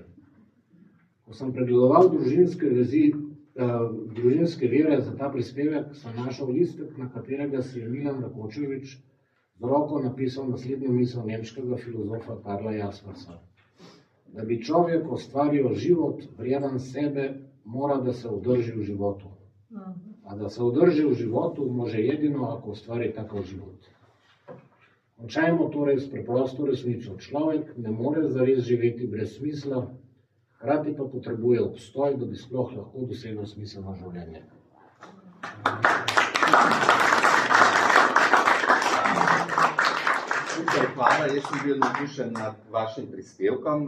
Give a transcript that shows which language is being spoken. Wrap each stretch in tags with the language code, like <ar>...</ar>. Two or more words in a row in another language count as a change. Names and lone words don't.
<sl>Ko sem pregledoval družinske vere za ta prispevek, sem našel listek, na katerega si je Milan Rakočević z roko napisal naslednjo misel nemškega filozofa Karla Jaspersa.</sl> <sr>Da bi človek ustvaril život vreden sebe, mora da se udrži v životu. A da se udrži v životu može jedino, ako ustvari takav život.</sr> <sl>Končajmo torej s preprosto resnico. Človek ne more zares živeti brez smisla, hkrati pa potrebuje obstoj, da bi sploh lahko dosegel smiselno življenje. Hvala, jaz sem bil navdušen nad vašim prispevkom.</sl>